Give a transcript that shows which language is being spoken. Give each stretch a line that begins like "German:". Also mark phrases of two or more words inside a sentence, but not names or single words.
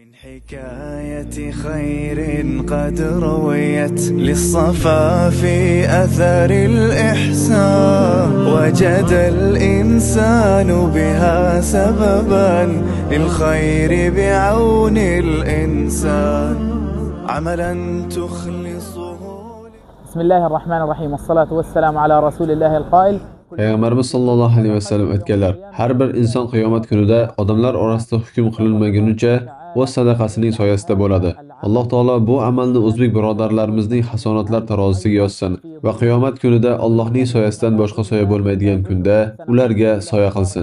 Arabic: حكاية خير قد رويت للصفا في أثر الإحسان، وجد الإنسان بها سببا للخير بعون الإنسان، عملا تخلصه. بسم الله الرحمن الرحيم، والصلاة والسلام على رسول الله القائل.
Uzbek: Peygamberimiz
Arabic: صلى الله عليه وسلم
Uzbek: aytganlar: har bir inson qiyomat kunida odamlar orasida hukm qilinmagunicha o'z sadaqasining soyasida bo'ladi. Alloh taolo bu amalni o'zbek birodarlarimizning hasonatlar tarozisiga yozsin va qiyomat kunida Allohning soyasidan boshqa soya bo'lmaydigan kunda ularga soya qilsin.